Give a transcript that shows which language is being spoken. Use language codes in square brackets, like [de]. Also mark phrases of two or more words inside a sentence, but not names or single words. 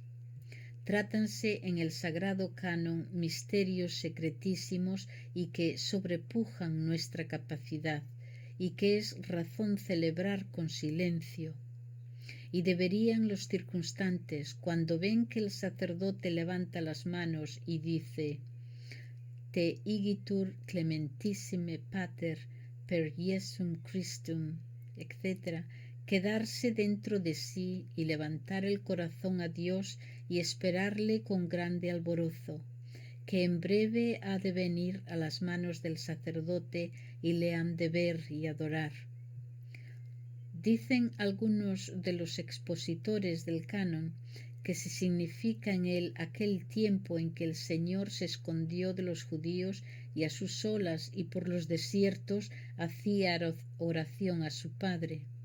[es] Trátanse en el sagrado canon misterios secretísimos y que sobrepujan nuestra capacidad y que es razón celebrar con silencio. Y deberían los circunstantes, cuando ven que el sacerdote levanta las manos y dice [la] Te igitur clementissime pater per Jesum Christum, [es] etc., quedarse dentro de sí y levantar el corazón a Dios y esperarle con grande alborozo, que en breve ha de venir a las manos del sacerdote y le han de ver y adorar. Dicen algunos de los expositores del canon que se significa en él aquel tiempo en que el Señor se escondió de los judíos y a sus solas y por los desiertos hacía oración a su Padre.